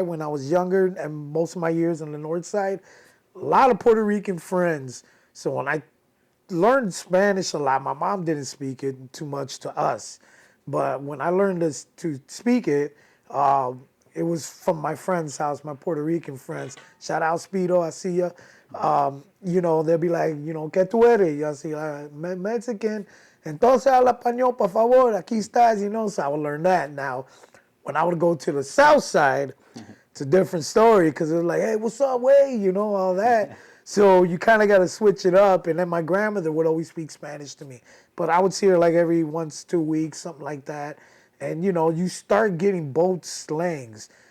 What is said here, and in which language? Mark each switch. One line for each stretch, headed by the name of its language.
English: When I was younger and most of my years on the north side, a lot of Puerto Rican friends. So when I learned Spanish a lot, my mom didn't speak it too much to us, but when I learned to speak it, it was from my friend's house, my Puerto Rican friends. Shout out Speedo, I see ya. They'll be like,
Spanish: ¿qué tú eres?
English: Yo say, Mexican.
Spanish: Entonces habla español, por favor, aquí estás,
English: so I would learn that. Now, when I would go to the south side, it's a different story because it was like, hey, what's up, way, all that. So you kind of got to switch it up. And then my grandmother would always speak Spanish to me. But I would see her like every 2 weeks, something like that. And, you start getting both slangs.